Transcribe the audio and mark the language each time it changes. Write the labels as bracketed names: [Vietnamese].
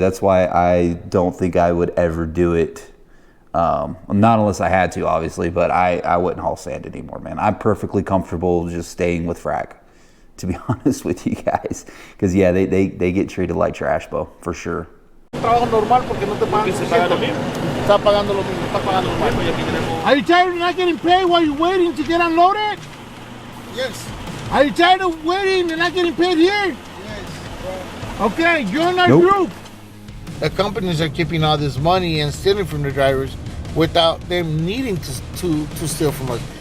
[English] That's why I don't think I would ever do it. Not unless I had to, obviously, but I wouldn't haul sand anymore, man. I'm perfectly comfortable just staying with frac, to be honest with you guys. Because, yeah, they get treated like trash, Bo, for sure. [Spanish] Trabajo normal porque no te pagan. Está pagando lo mismo, está pagando lo mismo. [English] Are you tired of not getting paid while you're waiting to get unloaded? Yes. Are you tired of waiting and not getting paid here? Yes. Okay, join our group. The companies are keeping all this money and stealing from the drivers without them needing to steal from us.